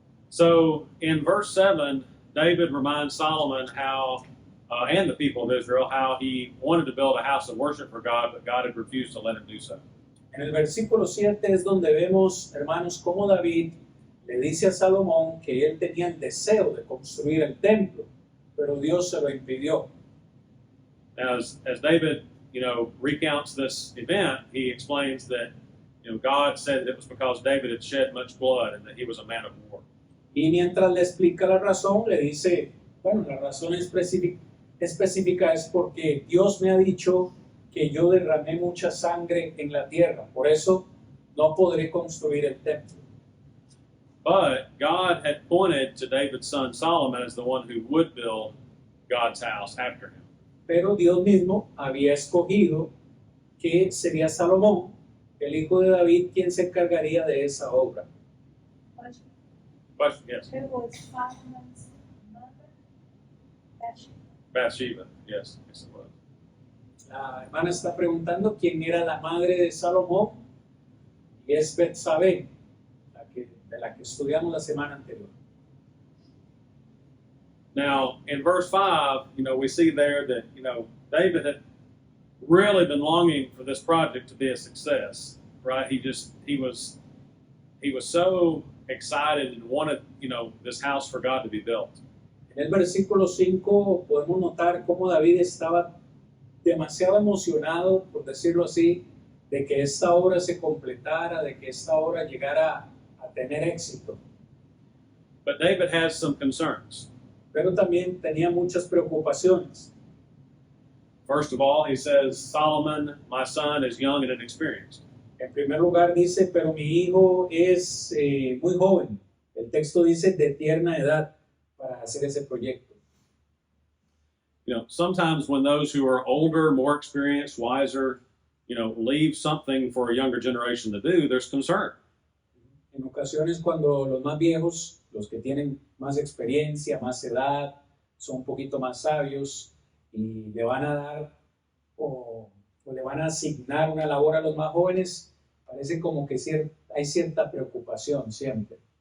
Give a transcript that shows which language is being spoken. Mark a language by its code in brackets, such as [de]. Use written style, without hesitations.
[en] So in verse 7, David reminds Solomon how, and the people of Israel, how he wanted to build a house of worship for God, but God had refused to let him do so. [es] En el versículo 7 es donde vemos, hermanos, cómo David le dice a Salomón que él tenía el deseo de construir el templo, pero Dios se lo impidió. [en] Now, as David, recounts this event, he explains that, God said it was because David had shed much blood and that he was a man of war. [es] Y mientras le explica la razón, le dice, bueno, la razón específica es porque Dios me ha dicho que yo derramé mucha sangre en la tierra, por eso no podré construir el templo. [en] But God had pointed to David's son Solomon as the one who would build God's house after him. [es] Pero Dios mismo había escogido que sería Salomón, el hijo de David, quien se encargaría de esa obra. [en] Question. Question, yes. Who was Solomon's mother? Bathsheba. Bathsheba, yes, yes it was. [es] La hermana está preguntando quién era la madre de Salomón, y es Betsabé, de la que estudiamos la semana anterior. [en] Now, in verse 5, we see there that, David had really been longing for this project to be a success, right? He was so excited and wanted, this house for God to be built. [es] En el versículo 5 podemos notar cómo David estaba demasiado emocionado, por decirlo así, de que esta obra se completara, de que esta obra llegara a tener éxito. [en] But David has some concerns. [es] Pero también tenía muchas preocupaciones. [en] First of all, he says, Solomon, my son, is young and inexperienced. [es] En primer lugar dice, pero mi hijo es muy joven. El texto dice de tierna edad para hacer ese proyecto. [en] Sometimes when those who are older, more experienced, wiser, leave something for a younger generation to do, there's concern. [es] En ocasiones cuando los más viejos, los que tienen más experiencia, más edad, son un poquito más sabios y le van a dar o le van a asignar una labor a los más jóvenes, parece como que hay cierta preocupación siempre.